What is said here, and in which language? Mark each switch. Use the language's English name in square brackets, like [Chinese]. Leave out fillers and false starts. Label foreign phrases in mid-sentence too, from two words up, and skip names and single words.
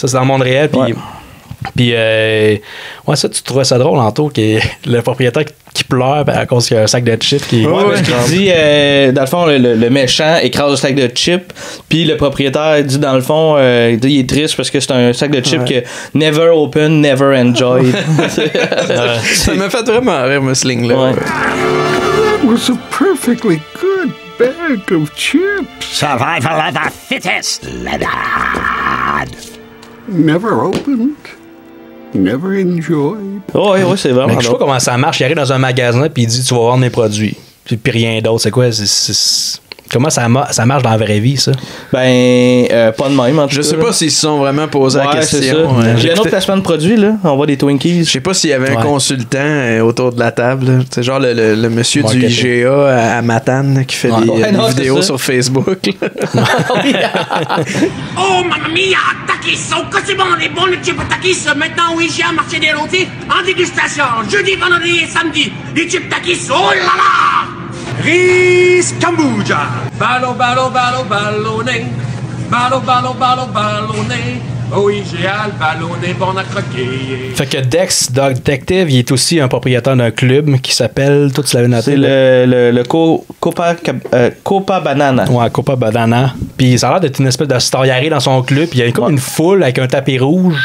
[French] Ça, c'est dans le monde réel. Puis, ça, tu trouvais ça drôle, Anto, que le propriétaire qui pleure à cause qu'il y a un sac de chips qui. Parce qu'il dit, dans le fond, le méchant écrase le sac de chips, puis le propriétaire dit, dans le fond, il est triste parce que c'est un sac de chips que [English] never open, never enjoy. [French] Ça m'a fait vraiment rire, ce ligne-là. [English] That was a perfectly good bag of chips. Survival of the fittest, lad. Never opened. Never enjoyed. [French] Oui, c'est vraiment. Je sais pas comment ça marche. Il arrive dans un magasin puis il dit tu vas vendre mes produits. Puis rien d'autre. C'est quoi? Comment ça marche dans la vraie vie, ça? Pas de même, en tout cas. Je sais pas s'ils se sont vraiment posé la question. Il y a un autre placement de produits, là. On voit des Twinkies. Je sais pas s'il y avait un consultant autour de la table. C'est genre le monsieur du IGA à Matane qui fait des vidéos sur Facebook. Oh, [Italian] mamma mia, [French] Takis! Oh, que c'est bon, les bons chips Takis! Maintenant au IGA, marché des rôtis, en dégustation. Jeudi, vendredi et samedi. Les chips Takis, oh là là! Riz Kombucha. Ballo, ballo, ballo, ballonné. Ballo, ballo, ballo, ballonné. Au IGA, le ballonné, bon à croquer. Fait que Dex, Dog Detective, il est aussi un propriétaire d'un club qui s'appelle, toi tu l'avais noté. C'est le Copa Banana. Ouais, Copa Banana. Puis ça a l'air d'être une espèce de star. Il arrive dans son club, puis il y a comme une foule avec un tapis rouge.